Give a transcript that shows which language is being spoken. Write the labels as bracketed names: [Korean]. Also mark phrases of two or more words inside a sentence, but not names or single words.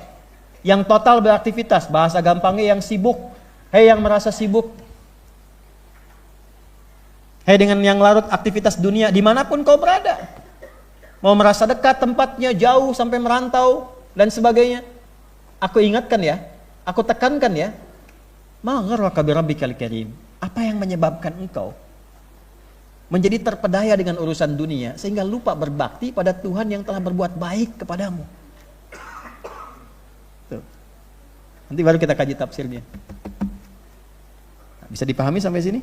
[Indonesian] Yang total beraktivitas, bahasa gampangnya yang sibuk. Hai yang merasa sibuk, hai dengan yang larut aktivitas dunia, dimanapun kau berada. Mau merasa dekat tempatnya, jauh sampai merantau dan sebagainya. Aku ingatkan ya, aku tekankan ya. [Arabic] ما غرك بربك الكريم. [Indonesian] Apa yang menyebabkan engkau menjadi terpedaya dengan urusan dunia sehingga lupa berbakti pada Tuhan yang telah berbuat baik kepadamu? Tuh. Nanti baru kita kaji tafsirnya. Bisa dipahami sampai sini?